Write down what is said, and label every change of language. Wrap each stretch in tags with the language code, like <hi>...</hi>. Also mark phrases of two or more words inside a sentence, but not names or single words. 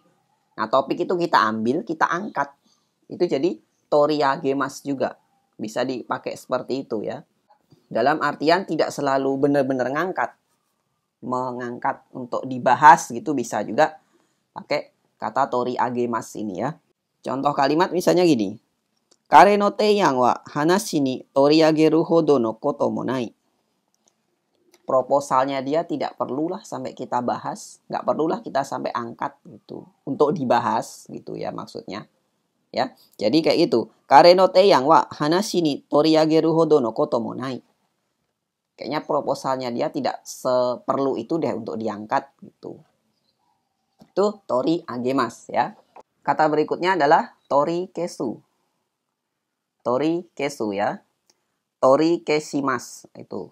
<id>Nah, topik itu kita ambil, kita angkat. Itu jadi toriagemas juga. Bisa dipakai seperti itu ya. Dalam artian tidak selalu benar-benar ngangkat. Mengangkat untuk dibahas gitu bisa juga pakai kata toriagemas ini ya. Contoh kalimat misalnya gini.</id> <ja>彼の提案は話に取り上げるほどのこともない.</ja> <id>Proposalnya dia tidak perlulah sampai kita bahas, nggak perlulah kita sampai angkat gitu untuk dibahas gitu ya maksudnya. Ya. Jadi kayak itu.</id> <ja>彼の提案は話に取り上げるほどのこともない.</ja> <id>Kayaknya proposalnya dia tidak seperlu itu deh untuk diangkat gitu. Itu tori agemas ya. Kata berikutnya adalah tori kesu. Tori kesu ya. Tori keshimas itu.</id>